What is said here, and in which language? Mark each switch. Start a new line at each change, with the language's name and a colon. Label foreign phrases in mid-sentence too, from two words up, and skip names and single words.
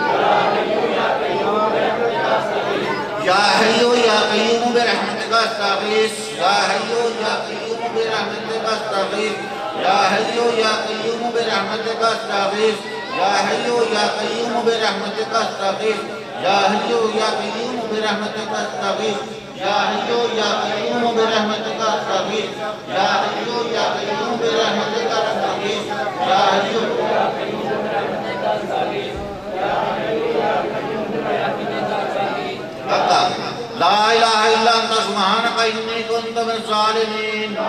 Arabic: یا حی یا قیوم برحمتک استغیث یا حی یا قیوم برحمتک استغیث یا حی یا قیوم برحمتک استغیث یا حی یا قیوم برحمتک استغیث یا حی یا قیوم برحمتک استغیث یا حیو یا قیوم برحمتک استغیث یا حیو یا قیوم برحمتک استغیث یا حیو یا قیوم برحمتک استغیث یا حیو یا قیوم برحمتک استغیث لا الہ الا انت سبحانک انی کنت من الظالمین